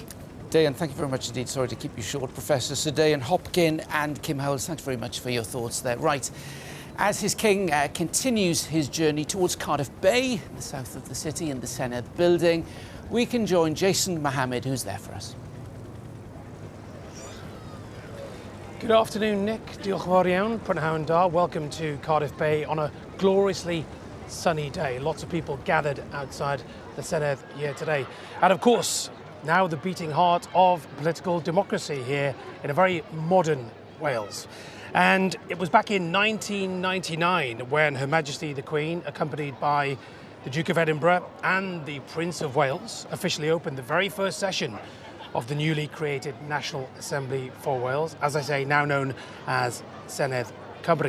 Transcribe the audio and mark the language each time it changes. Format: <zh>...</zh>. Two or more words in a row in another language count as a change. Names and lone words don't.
<en>Dayan, thank you very much indeed. Sorry to keep you short, Professor Sir Dayan Hopkin and Kim Howells. Thanks very much for your thoughts there. Right. As his king continues his journey towards Cardiff Bay, the south of the city, in the Senedd building, we can join Jason Mohammed, who's there for us. Good afternoon, Nick.</en> <cy>Diolch yn fawr iawn. Prynhawn da.</cy> <en>Welcome to Cardiff Bay on a gloriously sunny day. Lots of people gathered outside the Senedd here today. And of course, now the beating heart of political democracy here in a very modern Wales. And it was back in 1999 when Her Majesty the Queen, accompanied by the Duke of Edinburgh and the Prince of Wales, officially opened the very first session of the newly created National Assembly for Wales, as I say, now known as Senedd Cymru.</en>